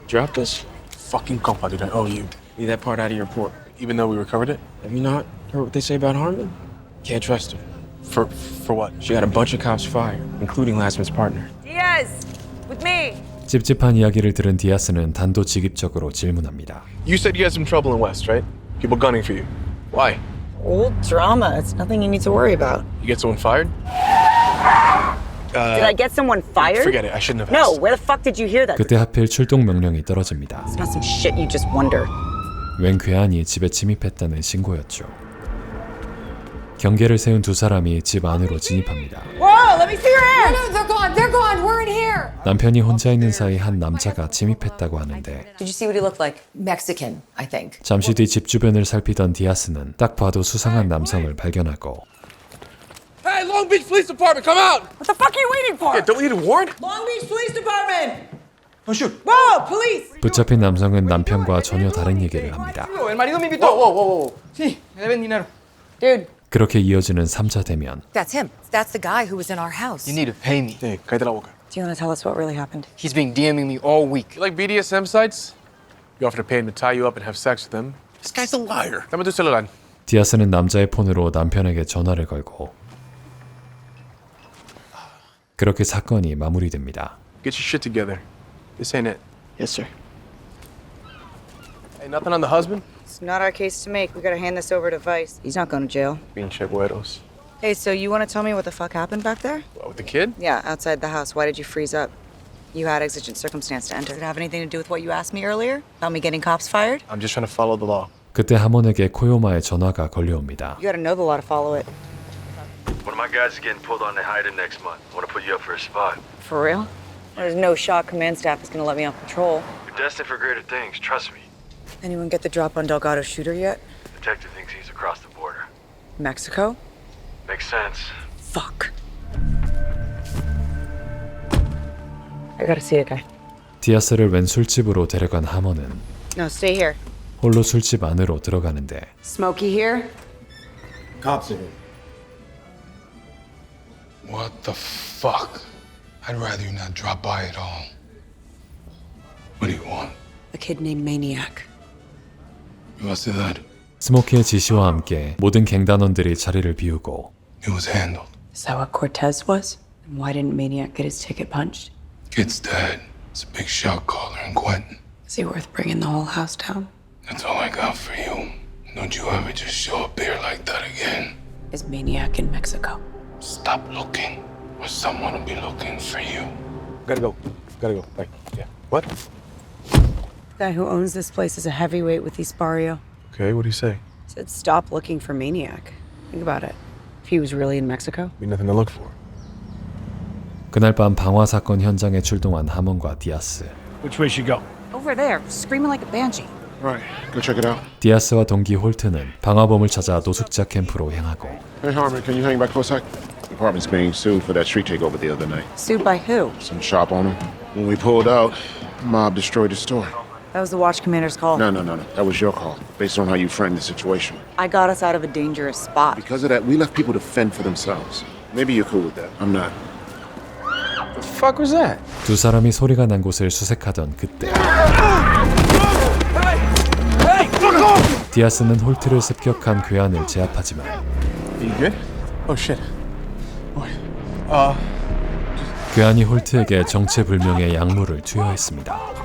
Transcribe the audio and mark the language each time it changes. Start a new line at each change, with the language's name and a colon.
English: Drop this fucking compa, dude. I owe you. Leave that part out of your report. Even though we recovered it? Have you not heard what they say about Harmon? Can't trust her. For what? She got a bunch of cops fired, including Lastman's partner. Diaz, with me.
Korean: 찝찝한 이야기를 들은 디아스는 단도직입적으로 질문합니다.
English: You said you had some trouble in West, right? People gunning for you. Why? Old drama. It's nothing you need to worry about. You get someone fired? Did I get someone fired? Forget it. I shouldn't have No, asked. where the fuck did you hear that?
Korean: 그때 하필 출동 명령이 떨어집니다.
English: It's not some shit you just wonder.
Korean: 웬 괴한이 집에 침입했다는 신고였죠. 경계를 세운 두 사람이 집 안으로 진입합니다.
English: Whoa, let me see your hands! No, they're gone. They're gone. We're in here.
Korean: 남편이 혼자 있는 사이 한 남자가 침입했다고 하는데
English: Did you see what he looked like? Mexican, I think.
Korean: 잠시 뒤 집 주변을 살피던 디아스는 딱 봐도 수상한 남성을 발견하고
English: Hey, Long Beach Police Department, come out! What the fuck are you waiting for? Yeah, don't you need a warrant? Long Beach Police Department. Oh, shoot. Whoa, police.
Korean: 붙잡힌 남성은 남편과 전혀 다른 얘기를 합니다.
Spanish: El marido me invitó. Whoa. Sí, me deben dinero.
English: Dude,
Korean: 그렇게 이어지는 3차 대면.
English: That's him. That's the guy who was in our house. You need to pay me.
Spanish: Hey, cállate la boca.
English: do you want to tell us what really happened? He's been DMing me all week. You like BDSM sites? You offer to pay him to tie you up and have sex with him. This guy's a liar.
Spanish: Dame tu celular.
Korean: 디아스는 남자의 폰으로 남편에게 전화를 걸고 그렇게 사건이 마무리됩니다.
English: Get your shit together. This ain't it. Yes, sir. Hey, nothing on the husband? It's not our case to make. We gotta hand this over to Vice. He's not going to jail.
Spanish: Pinche güeros.
English: Hey, so you want to tell me what the fuck happened back there? What, with the kid? Yeah, outside the house. Why did you freeze up? You had exigent circumstance to enter. Did it have anything to do with what you asked me earlier? About me getting cops fired? I'm just trying to follow the law.
Korean: 그때 하몬에게 코요마의 전화가 걸려옵니다.
English: You gotta know the law to follow it. One of my guys is getting pulled on to hide him next month. Want to put you up for a spot. For real? There's no shot command staff is gonna let me off patrol. You're destined for greater things, trust me. Anyone get the drop on Delgado's shooter yet? Detective thinks he's across the border. Mexico? Makes sense. Fuck. I gotta see a guy.
Korean: 디아스를 웬 술집으로 데려간 하머는
English: No, stay here.
Korean: 홀로 술집 안으로 들어가는데
English: Smokey here? Cops are here. What the fuck? I'd rather you not drop by at all. What do you want? A kid named Maniac. You must say that.
Korean: 스모키의 지시와 함께 모든 갱단원들이 자리를 비우고
English: It was handled. Is that what Cortez was? And why didn't Maniac get his ticket punched? Kid's dead. It's a big shot caller in Quentin. Is he worth bringing the whole house down? That's all I got for you. Don't you ever just show up here like that again. Is Maniac in Mexico? Stop looking, or someone will be looking for you. Gotta go. Like, yeah. What? The guy who owns this place is a heavyweight with East Barrio. Okay, what do you say? Said stop looking for Maniac. Think about it. If he was really in Mexico? Be nothing to look for.
Korean: 그날 밤 방화 사건 현장에 출동한 하먼과 디아스.
English: Which way should go? Over there, screaming like a banshee. All right, go check it out.
Korean: 디아스와 동기 홀트는 방화범을 찾아 노숙자 캠프로 향하고
English: Hey, Harmon, can you hang back for a sec? The apartment's being sued for that street takeover the other night. Sued by who? Some shop owner. When we pulled out, the mob destroyed the store. That was the watch commander's call. No. That was your call, based on how you framed the situation. I got us out of a dangerous spot. Because of that, we left people to fend for themselves. Maybe you're cool with that. I'm not. The fuck was that?
Korean: 두 사람이 소리가 난 곳을 수색하던 그때 디아스는 홀트를 습격한 괴한을 제압하지만
English: You good? Oh shit.
Korean: 괴한이 홀트에게 정체불명의 약물을 투여했습니다.